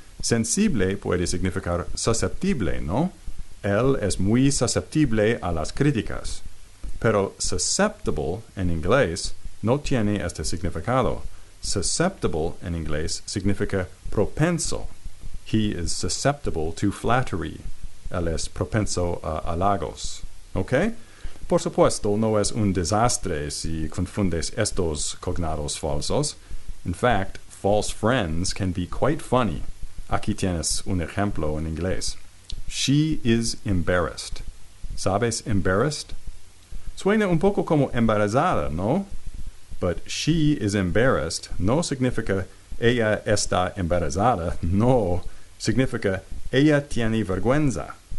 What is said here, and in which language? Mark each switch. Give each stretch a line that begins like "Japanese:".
Spanish: Sensible puede significar susceptible, ¿no? Él es muy susceptible a las críticas. Pero susceptible en inglés no tiene este significado. Susceptible en inglés significa propenso.
English: He is susceptible to flattery.
Spanish: Él es propenso a halagos. ¿Ok? Por supuesto, no es un desastre si confundes estos cognados falsos.
English: In fact, false friends can be quite funny.
Spanish: Aquí tienes un ejemplo en inglés.
English: She is embarrassed.
Spanish: ¿Sabes embarrassed? Suena un poco como embarazada, ¿no?
English: But she is embarrassed
Spanish: no significa ella está embarazada. No, significa ella tiene vergüenza.